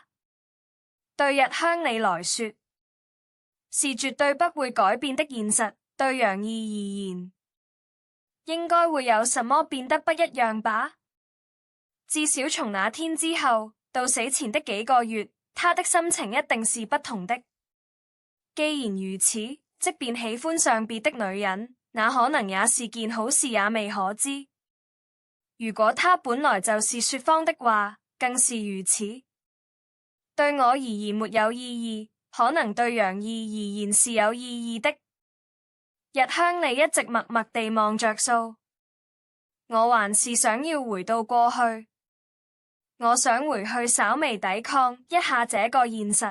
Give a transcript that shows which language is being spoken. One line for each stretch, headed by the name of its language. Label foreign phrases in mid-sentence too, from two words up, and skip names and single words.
Chinese: 對日向你來說，是絕對不會改變的現實。對楊怡而言，應該會有什麼變得不一樣吧？至少從那天之後到死前的幾個月，他的心情一定是不同的。既然如此，即便喜歡上別的女人，那可能也是件好事，也未可知。如果他本來就是說謊的話，更是如此。對我而言沒有意義，可能對楊怡而言是有意義的。日向你一直默默地望着數，我還是想要回到過去。我想回去稍微抵抗一下這個現實。